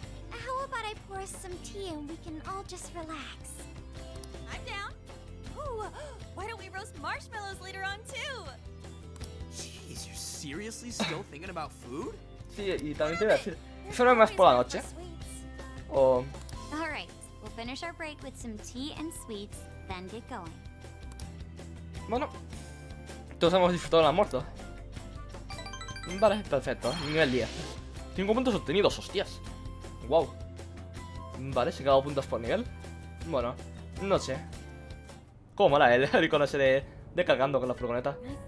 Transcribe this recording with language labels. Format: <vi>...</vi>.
<en>How about I pour us some tea and we can all just relax? I'm down. Ooh, why don't we roast marshmallows later on too? Jeez, you're seriously still thinking about food?</en> <es>Sí, y también te voy a decir. Eso no es más por la noche. O.</es> <en>All right, we'll finish our break with some tea and sweets, then get going.</en> <es>Bueno. Todos hemos disfrutado del almuerzo. Vale, perfecto. Nivel 10. 5 puntos obtenidos, hostias. Wow. Vale, se han quedado puntos por nivel. Bueno, no sé. ¿Cómo mola el icono ese de cargando con la furgoneta?</es>